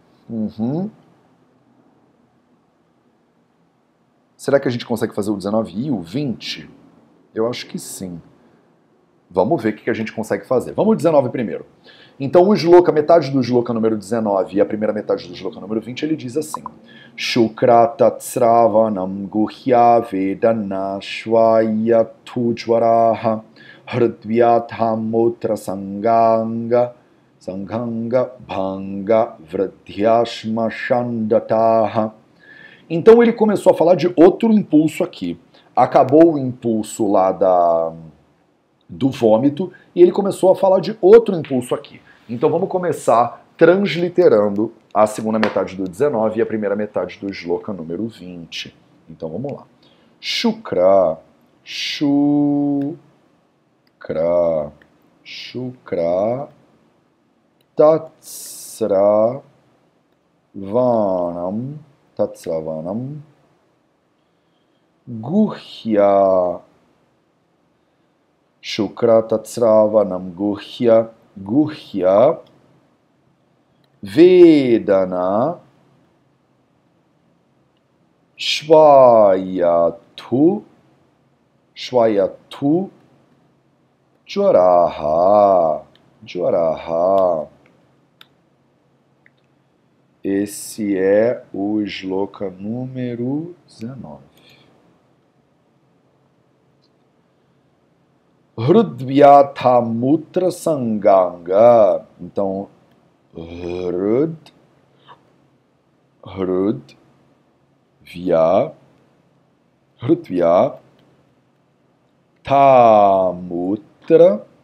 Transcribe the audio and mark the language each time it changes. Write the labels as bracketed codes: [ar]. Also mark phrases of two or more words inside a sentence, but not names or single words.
[pt] Será que a gente consegue fazer o 19 e o 20? Eu acho que sim. Vamos ver o que a gente consegue fazer. Vamos o 19 primeiro. Então o Shloka, metade do Shloka número 19 e a primeira metade do Shloka número 20, ele diz assim: [sa] शुक्र तत्स्रवणं गुह्य वेदना श्वय थुज्वराः हृद्व्यथामूत्र सङ्गाङ्ग भङ्ग वृद्ध्यश्म षण्ढताः. [pt] Então ele começou a falar de outro impulso aqui. Acabou o impulso lá do vômito e ele começou a falar de outro impulso aqui. Então vamos começar transliterando a segunda metade do 19 e a primeira metade do Shloka número 20. Então vamos lá. [sa] शुक्र, तत्स्रवणं, गुह्य, शुक्र तत्स्रवणं गुह्य वेदना श्वयथु ज्वराः. [pt] Esse é o Shloka número 19. [sa] हृद्व्यथामूत्र सङ्गाङ्ग. [pt] Então, [sa] हृद्व्य थामूत्र